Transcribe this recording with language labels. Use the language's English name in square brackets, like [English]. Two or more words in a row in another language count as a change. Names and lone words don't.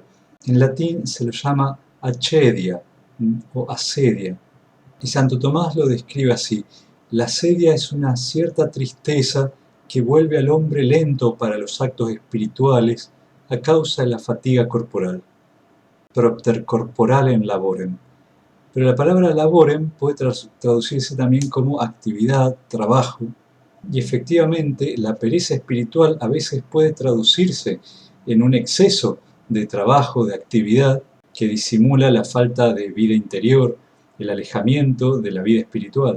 [Spanish] En latín se lo llama acedia o asedia, y Santo Tomás lo describe así: la asedia es una cierta tristeza que vuelve al hombre lento para los actos espirituales a causa de la fatiga corporal. [Latin] Propter corporalem laborem. [Spanish] Pero la palabra laborem puede traducirse también como actividad, trabajo, y efectivamente la pereza espiritual a veces puede traducirse en un exceso de trabajo, de actividad, que disimula la falta de vida interior, el alejamiento de la vida espiritual.